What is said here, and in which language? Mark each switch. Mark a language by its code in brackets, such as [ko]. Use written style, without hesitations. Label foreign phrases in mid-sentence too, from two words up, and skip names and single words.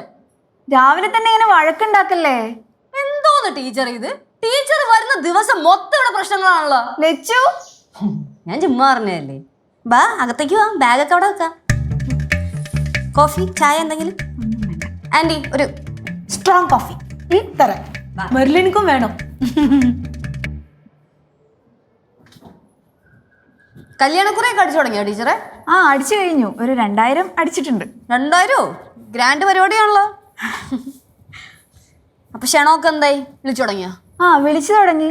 [ml] രാവിലെ തന്നെ ഇങ്ങനെ വഴക്കുണ്ടാക്കല്ലേ. എന്തോന്ന് ടീച്ചർ ഇത്? ടീച്ചർ വരുന്ന ദിവസം മൊത്തം ഇവിടെ പ്രശ്നങ്ങളാണല്ലോ. ലച്ചു, ഞാൻ ചുമ്മാ പറഞ്ഞതല്ലേ. ബാ അകത്തേക്ക് വാ, ബാഗൊക്കെ അവിടെ വെക്കാം. കോഫി ചായ എന്തെങ്കിലും? ആന്റി ഒരു [ta] ஸ்ட்ராங் காஃபி தரேன். மெர்லினுக்கும் வேணும். [ml] കല്യാണക്കുറയൊക്കെ അടിച്ചു തുടങ്ങിയോ ടീച്ചറെ? ആ അടിച്ചു കഴിഞ്ഞു. ഒരു 2000 അടിച്ചിട്ടുണ്ട്. 2000? ഗ്രാൻഡ് പരിപാടിയാണല്ലോ. അപ്പൊ ക്ഷണമൊക്കെ എന്തായി? വിളിച്ചു തുടങ്ങിയോ? ആ വിളിച്ചു തുടങ്ങി.